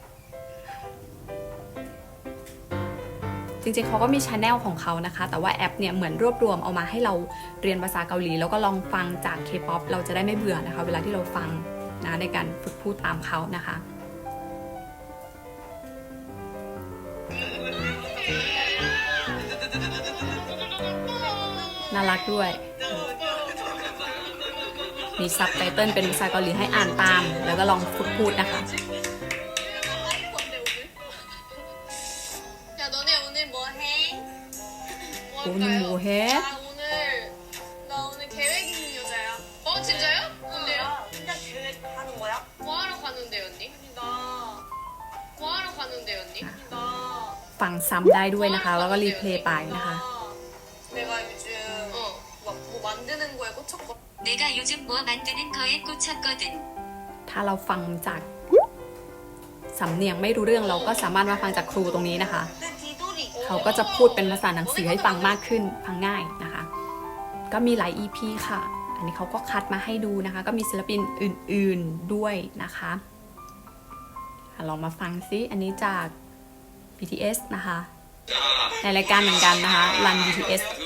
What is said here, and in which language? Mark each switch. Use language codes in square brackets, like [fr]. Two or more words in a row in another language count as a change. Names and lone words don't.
[th] จริงๆเขาก็มี channel ของเขานะคะแต่ว่าแอปเนี่ยเหมือนรวบรวมเอามาให้เราเรียนภาษาเกาหลีแล้วก็ลองฟังจาก K-POP เราจะได้ไม่เบื่อนะคะเวลาที่เราฟังนะในการฝึกพูดตามเขานะคะน่ารักด้วยมีซับไตเติลเป็นภาษาเกาหลีให้อ่านตามแล้วก็ลองฝึกพูดนะคะ [ko] 야 너네 오늘 뭐 해? 오늘 뭐 해? 나 오늘 계획 있는 여자야. 어 진짜요? 뭔데요? 혼자 계획하는 거야? 뭐하러 가는데 언니? 뭐하러 가는데 언니? [th] ฟังซ้ำได้ด้วยนะคะแล้วก็รีเพลย์ไปนะคะ [ko] 내가 요즘 막 뭐 만드는 거에 꽂혔거든. 내가 요즘 뭐 만드는 거에 꽂혔거든. [th] ถ้าเราฟังจากสำเนียงไม่รู้เรื่องเราก็สามารถมาฟังจากครูตรงนี้นะคะ [ko] 내 뒤돌이. [th] เขาก็จะพูดเป็นภาษาหนังสือให้ฟังมากขึ้นฟังง่ายนะคะ ก็มีหลาย EP ค่ะ อันนี้เขาก็คัดมาให้ดูนะคะ ก็มีศิลปินอื่นๆด้วยนะคะลองมาฟังซิอันนี้จาก BTS นะคะในรายการเหมือนกันนะคะรัน BTS